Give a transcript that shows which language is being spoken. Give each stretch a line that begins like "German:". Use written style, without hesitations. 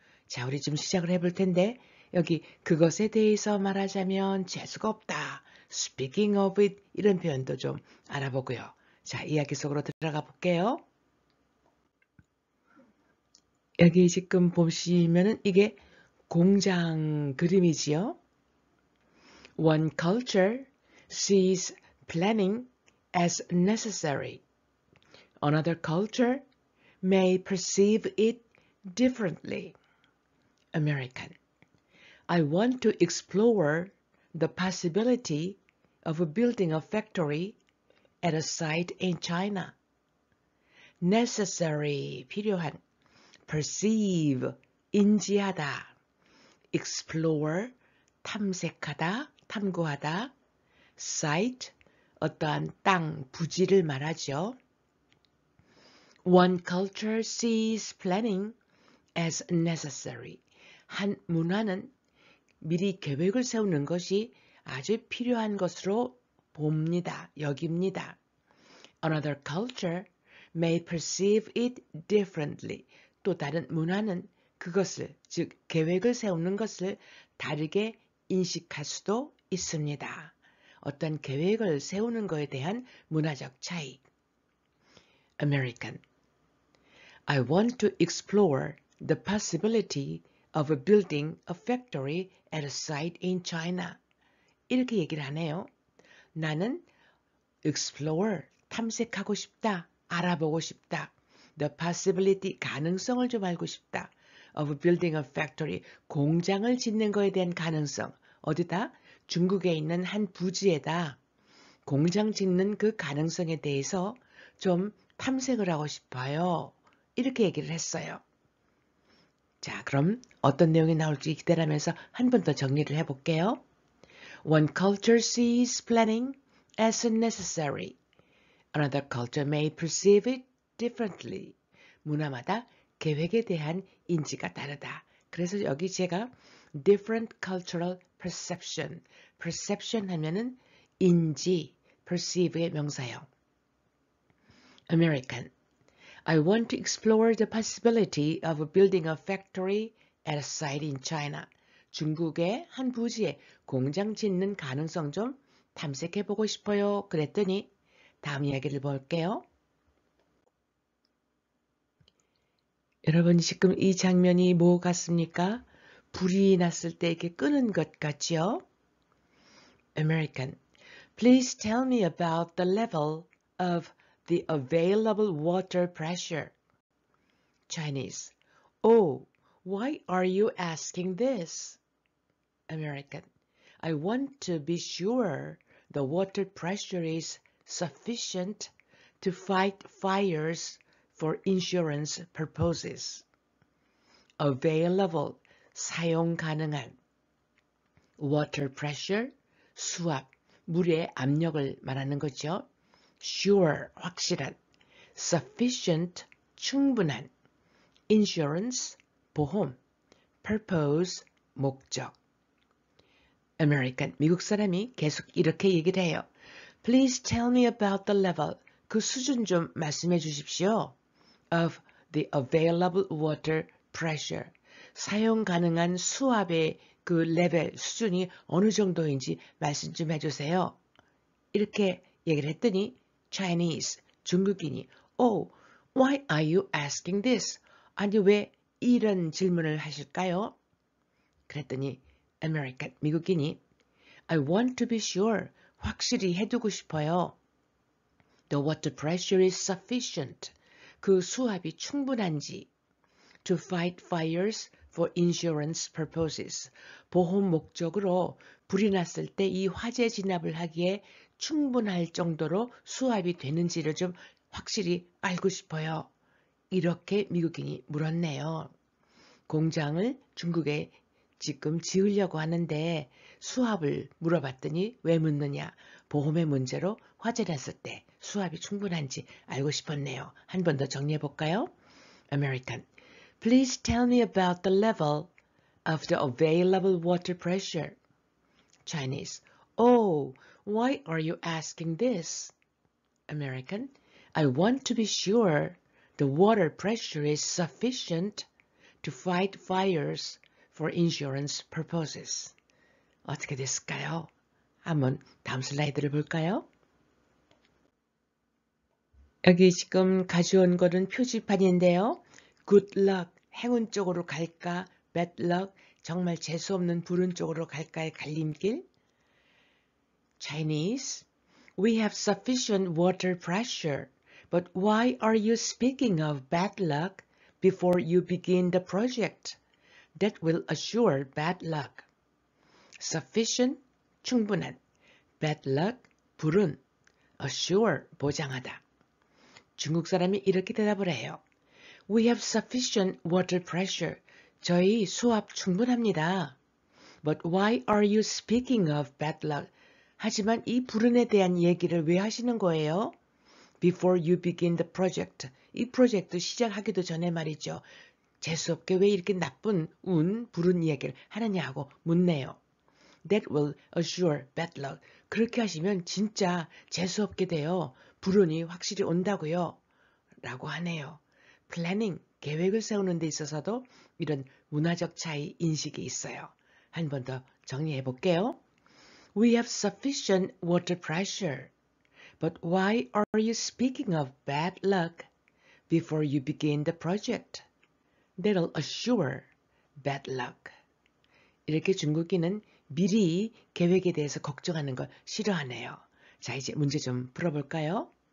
Korean: 자, 우리 좀 시작을 해볼 텐데 여기 그것에 대해서 말하자면 재수가 없다.
English: Speaking of it
Korean: 이런 표현도 좀 알아보고요. 자, 이야기 속으로 들어가 볼게요. 여기 지금 보시면은 이게 공장 그림이지요.
English: One culture sees planning as necessary. Another culture may perceive it differently. American. I want to explore the possibility of building a factory at a site in China.
Korean: Necessary, 필요한. Perceive, 인지하다. Explore, 탐색하다, 탐구하다. Site, 어떠한 땅, 부지를 말하죠.
English: One culture sees planning as necessary.
Korean: 한 문화는 미리 계획을 세우는 것이 아주 필요한 것으로 봅니다. 여깁니다.
English: Another culture may perceive it differently.
Korean: 또 다른 문화는 그것을, 즉 계획을 세우는 것을 다르게 인식할 수도 있습니다. 어떤 계획을 세우는 것에 대한 문화적 차이.
English: American. I want to explore the possibility of building a factory at a site in China.
Korean: 이렇게 얘기를 하네요. 나는 explore, 탐색하고 싶다, 알아보고 싶다.
English: The possibility,
Korean: 가능성을 좀 알고 싶다.
English: Of building a factory,
Korean: 공장을 짓는 거에 대한 가능성. 어디다? 중국에 있는 한 부지에다 공장 짓는 그 가능성에 대해서 좀 탐색을 하고 싶어요. 이렇게 얘기를 했어요. 자, 그럼 어떤 내용이 나올지 기대하면서 한 번 더 정리를 해볼게요.
English: One culture sees planning as necessary. Another culture may perceive it differently.
Korean: 문화마다 계획에 대한 인지가 다르다. 그래서 여기 제가
English: different cultural perception,
Korean: perception 하면은 인지, perceive의 명사요.
English: American. I want to explore the possibility of building a factory at a site in China.
Korean: 중국의 한 부지에 공장 짓는 가능성 좀 탐색해보고 싶어요. 그랬더니 다음 이야기를 볼게요. 여러분 지금 이 장면이 뭐 같습니까? 불이 났을 때 이렇게 끄는 것 같지요?
English: American. Please tell me about the level of the available water pressure. Chinese. Oh, why are you asking this? American. I want to be sure the water pressure is sufficient to fight fires for insurance purposes.
Korean: Available, 사용 가능한.
English: Water pressure,
Korean: 수압, 물의 압력을 말하는 거죠. Sure, 확실한. Sufficient, 충분한. Insurance, 보험. Purpose, 목적. American, 미국 사람이 계속 이렇게 얘기를 해요.
English: Please tell me about the level.
Korean: 그 수준 좀 말씀해 주십시오.
English: Of the available water pressure.
Korean: 사용 가능한 수압의 그 레벨, 수준이 어느 정도인지 말씀 좀 해주세요. 이렇게 얘기를 했더니
English: Chinese,
Korean: 중국인이
English: Oh, why are you asking this?
Korean: 아니 왜 이런 질문을 하실까요? 그랬더니
English: American, 미국인이 I want to be sure,
Korean: 확실히 해두고 싶어요.
English: The water pressure is sufficient.
Korean: 그 수압이 충분한지.
English: To fight fires for insurance purposes.
Korean: 보험 목적으로 불이 났을 때 이 화재 진압을 하기에 충분할 정도로 수압이 되는지를 좀 확실히 알고 싶어요. 이렇게 미국인이 물었네요. 공장을 중국에 지금 지으려고 하는데 수압을 물어봤더니 왜 묻느냐? 보험의 문제로 화재 났을 때 수압이 충분한지 알고 싶었네요. 한 번 더 정리해 볼까요? American.
English: Please tell me about the level of the available water pressure. Chinese. Oh, why are you asking this? American. I want to be sure the water pressure is sufficient to fight fires for insurance purposes.
Korean: 어떻게 됐을까요? 한번 다음 슬라이드를 볼까요? 여기 지금 가져온 거는 표지판인데요.
English: Good luck,
Korean: 행운 쪽으로 갈까?
English: Bad luck,
Korean: 정말 재수없는 불운 쪽으로 갈까의 갈림길.
English: Chinese, we have sufficient water pressure, but why are you speaking of bad luck before you begin the project? That will assure bad luck. Sufficient,
Korean: 충분한.
English: Bad luck,
Korean: 불운. Assure, 보장하다. 중국 사람이 이렇게 대답을 해요.
English: We have sufficient water pressure.
Korean: 저희 수압 충분합니다.
English: But why are you speaking of bad luck?
Korean: 하지만 이 불운에 대한 얘기를 왜 하시는 거예요?
English: Before you begin the project.
Korean: 이 프로젝트 시작하기도 전에 말이죠. 재수없게 왜 이렇게 나쁜 불운 이야기를 하느냐고 묻네요.
English: That will assure bad luck.
Korean: 그렇게 하시면 진짜 재수없게 돼요. 불운이 확실히 온다고요. 라고 하네요. Planning, 계획을 세우는 데 있어서도 이런 문화적 차이 인식이 있어요. 한 번 더 정리해 볼게요.
English: We have sufficient water pressure. But why are you speaking of bad luck before you begin the project? That'll assure bad luck.
Korean: 이렇게 중국인은 미리 계획에 대해서 걱정하는 걸 싫어하네요. 자, 이제 문제 좀 풀어볼까요?